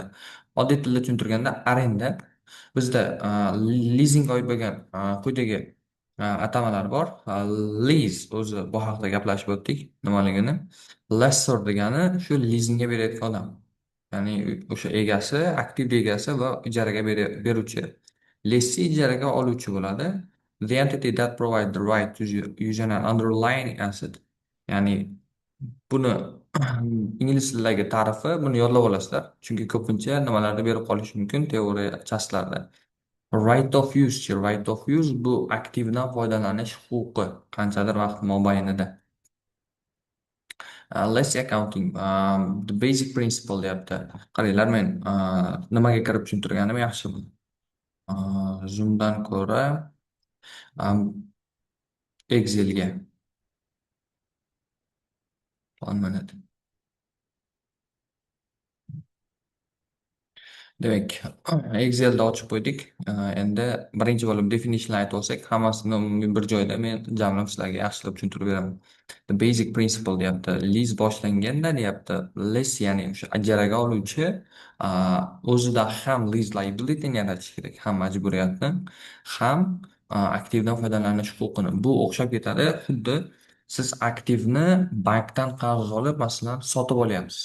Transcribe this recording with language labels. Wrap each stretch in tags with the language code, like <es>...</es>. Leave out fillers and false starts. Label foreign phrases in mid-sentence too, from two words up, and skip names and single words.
<uz>Oddiy tilda tushuntirganda arenda. Bizda lizing oid bo'lgan quyidagi atamalar bor. Lease o'zi bu haqida gaplashib o'tdik nimaligini. Lessor degani shu lizingga berayotgan odam. Ya'ni o'sha egasi, aktiv egasi va ijaraga beruvchi. Lessee ijaraga oluvchi bo'ladi.</uz> <en>The entity that provides the right to use an underlying asset.</en> <uz>Ya'ni buni ingliz tilidagi ta'rifi buni yodlab olasizlar. Chunki ko'pincha nimalarda berib qolishi mumkin teoriya chastlarda.</uz> <en>Right of use. Right of use</en> <uz>bu aktivdan foydalanish huquqi qanchadir vaqt mobaynida.</uz> <en>Let's see accounting. The basic principle deyapti.</en> <uz>Qaranglar, men nimaga kirib tushuntirganim yaxshi bu. Zoomdan ko'ra Excelga.</uz> <en>1 minute.</en> <uz>Demak, Excelda ochib qo'ydik. Endi birinchi bo'lib definition aytib olsak, hammasini umumiy bir joyda men jamlab sizlarga yaxshilab tushuntirib beraman.</uz> <en>The basic principle deyapti.</en> <uz>Lease boshlanganda deyapti. Lease ya'ni o'sha ijaraga oluvchi o'zida ham</uz> <en>lease liability</en> <uz>yaratish kerak, ham majburiyatni, ham aktivdan foydalanish huquqini. Bu o'xshab ketadi, xuddi siz aktivni bankdan qarz olib, masalan, sotib olyapsiz.</uz>